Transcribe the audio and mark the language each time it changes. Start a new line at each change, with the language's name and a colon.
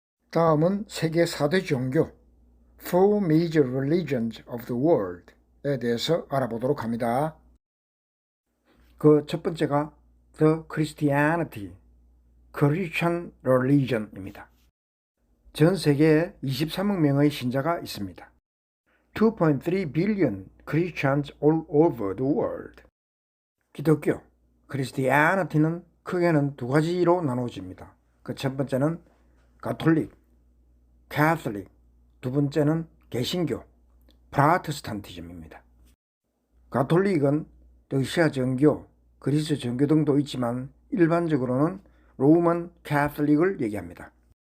Korean: 다음은 세계 4대 종교,
English: Four Major Religions of the World
Korean: 에 대해서 알아보도록 합니다. 그 첫 번째가 The Christianity, Christian Religion입니다. 전 세계에 23억 명의 신자가 있습니다.
English: 2.3 billion Christians all over the world.
Korean: 기독교, Christianity는 크게는 두 가지로 나눠집니다. 그 첫 번째는 가톨릭, Catholic, 두 번째는 개신교, 프라테스탄티즘입니다. 가톨릭은 러시아 정교, 그리스 정교 등도 있지만 일반적으로는 로만 캐톨릭을 얘기합니다.